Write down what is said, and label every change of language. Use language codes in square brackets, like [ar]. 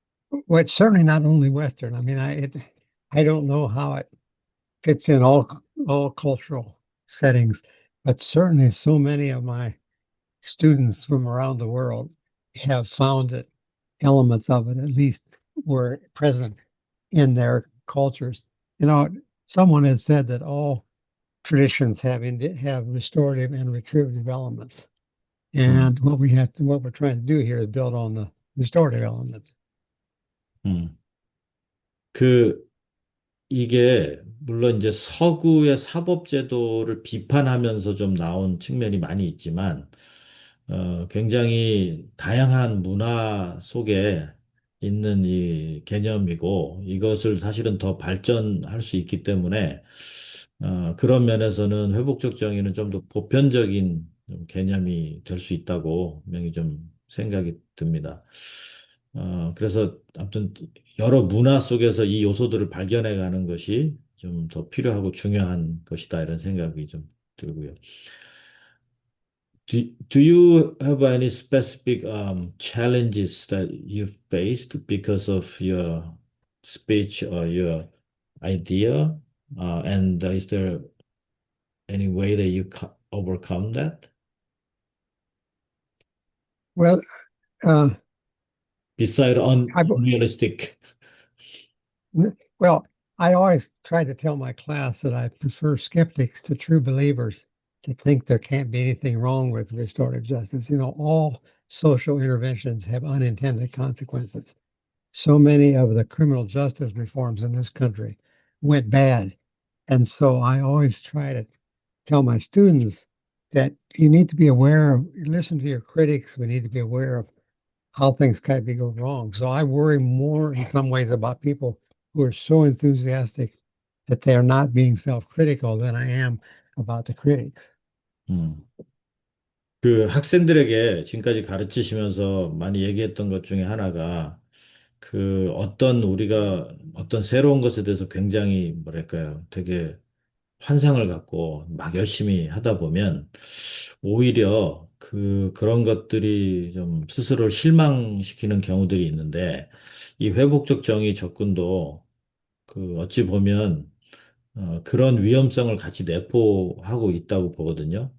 [en] Well, it's certainly not only Western. I mean, I don't know how it fits in all cultural settings, but certainly so many of my students from around the world have found that elements of it at least were present in their cultures. You know, someone had said that all traditions have restorative and retributive elements. 음, And what we're trying to do here is build on the restorative elements. 음. [ko] 그 이게 물론 이제 서구의 사법제도를 비판하면서 좀 나온 측면이 많이 있지만 굉장히 다양한 문화 속에 있는 이 개념이고 이것을 사실은 더 발전할 수 있기 때문에 그런 면에서는 회복적 정의는 좀 더 보편적인 좀 개념이 될 수 있다고 분명히 좀 생각이 듭니다. 그래서 아무튼 여러 문화 속에서 이 요소들을 발견해 가는 것이 좀 더 필요하고 중요한 것이다 이런 생각이 좀 들고요. [en] Do you have any specific challenges that you faced because of your speech or your idea? And is there any way that you overcome that? Well, uh, Beside I unrealistic. well, I always try to tell my class that I prefer skeptics to true believers to think there can't be anything wrong with restorative justice. You know, all social interventions have unintended consequences. So many of the criminal justice reforms in this country went bad. And so I always try to tell my students that you need to be aware of, listen to your critics. We need to be aware of how things can be go wrong. So I worry more in some ways about people who are so enthusiastic that they are not being self-critical than I am about the critics. 음. [ko] 그 학생들에게 지금까지 가르치시면서 많이 얘기했던 것 중에 하나가 그 어떤 우리가 어떤 새로운 것에 대해서 굉장히 뭐랄까요 되게 환상을 갖고 막 열심히 하다 보면 오히려 그런 것들이 좀 스스로를 실망시키는 경우들이 있는데 이 회복적 정의 접근도 그 어찌 보면 그런 위험성을 같이 내포하고 있다고 보거든요.